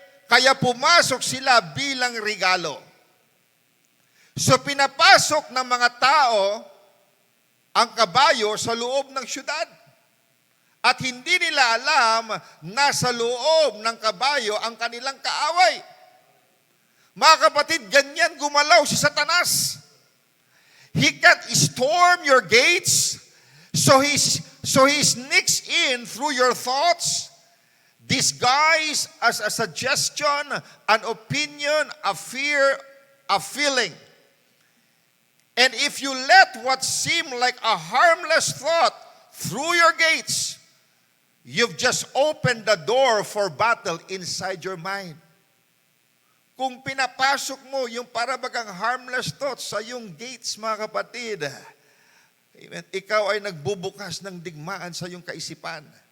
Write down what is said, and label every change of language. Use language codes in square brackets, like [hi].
[tl] Kaya pumasok sila bilang regalo. So, pinapasok ng mga tao ang kabayo sa loob ng syudad. At hindi nila alam na sa loob ng kabayo ang kanilang kaaway. Mga kapatid, ganyan gumalaw si Satanas. [en] He can storm your gates, so he sneaks in through your thoughts, disguised as a suggestion, an opinion, a fear, a feeling. And if you let what seemed like a harmless thought through your gates, you've just opened the door for battle inside your mind. [tl] Kung pinapasok mo yung parabagang harmless thoughts sa yung gates, mga kapatid, amen, ikaw ay nagbubukas ng digmaan sa yung kaisipan.